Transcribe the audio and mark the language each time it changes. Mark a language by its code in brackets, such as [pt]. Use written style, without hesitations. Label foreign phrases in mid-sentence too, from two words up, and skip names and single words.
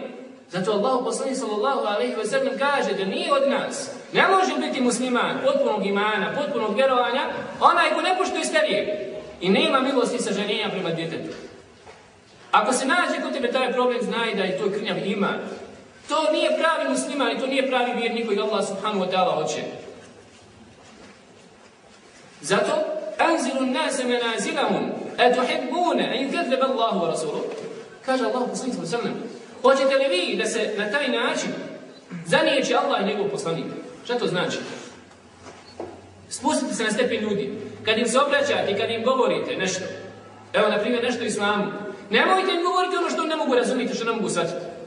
[bs] Zato Allahu poslanik [ar] صلى الله عليه وسلم [bs] kaže da nije od nas, ne može biti musliman potpunog imana, potpunog vjerovanja, onaj ko ne poštuje starijeg i nema milosti i sažaljenja prema djetetu. Ako se nađe kod tebe taj problem, znaj da je to krnjav iman. To nije pravi musliman i to nije pravi vjernik koji Allah [ar] سبحانه وتعالى [bs] hoće. [ar] Zato أنزلوا الناس منازلهم أتحبون أن يكذب الله ورسوله. [bs] Kaže Allah poslanik [ar] صلى الله عليه وسلم: [bs] hoćete li vi da se na taj način zanijeće Allah i njegov poslanik? Šta to znači? Spustite se na stepen ljudi. Kad im se obraćate i kad im govorite nešto, evo na primjer nešto islamu, nemojte im govoriti ono što ne mogu razumjeti, što ne mogu shvatiti.